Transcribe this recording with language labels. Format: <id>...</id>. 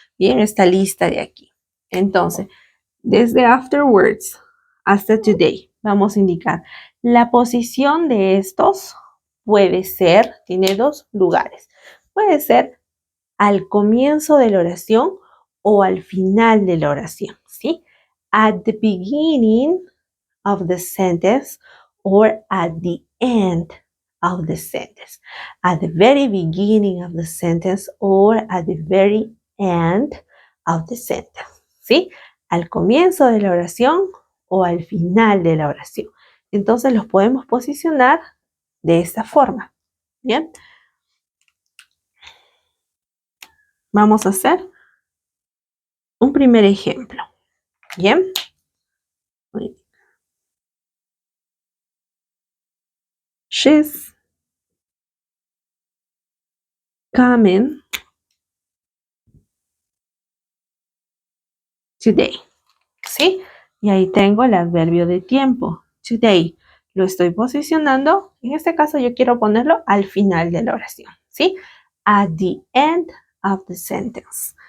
<es>Bien, esta lista de aquí. Entonces, desde afterwards hasta today, vamos a indicar la posición de estos. Puede ser, tiene dos lugares. Puede ser al comienzo de la oración o al final de la oración, ¿sí?</es> <en>At the beginning of the sentence or at the end of the sentence. At the very beginning of the sentence or at the very end of the sentence, ¿sí?</en> <es>Al comienzo de la oración o al final de la oración. Entonces los podemos posicionar de esta forma, ¿bien? Vamos a hacer un primer ejemplo, ¿bien?</es> <en>She's coming today, ¿sí?</en> <es>Y ahí tengo el adverbio de tiempo, today. Lo estoy posicionando, en este caso yo quiero ponerlo al final de la oración, ¿sí?</es> <en>At the end of the sentence.</en>